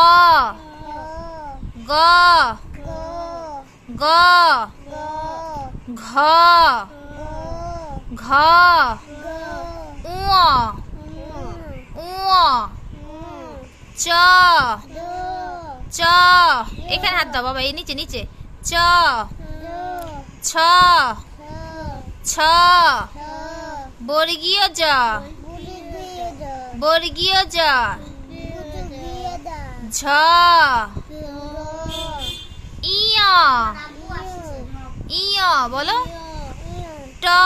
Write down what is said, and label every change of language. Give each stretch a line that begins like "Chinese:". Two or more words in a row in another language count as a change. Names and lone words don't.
Bangla: গ, গ, ঘ, ঘ, উ, উ, চ, চ, এখানে হাত দাও বাবা, এই নিচে নিচে, চ, ছ, ছ, বর্গীয় জ, বর্গীয় জ, ঝ, ইয়, ইয়, বলো ট,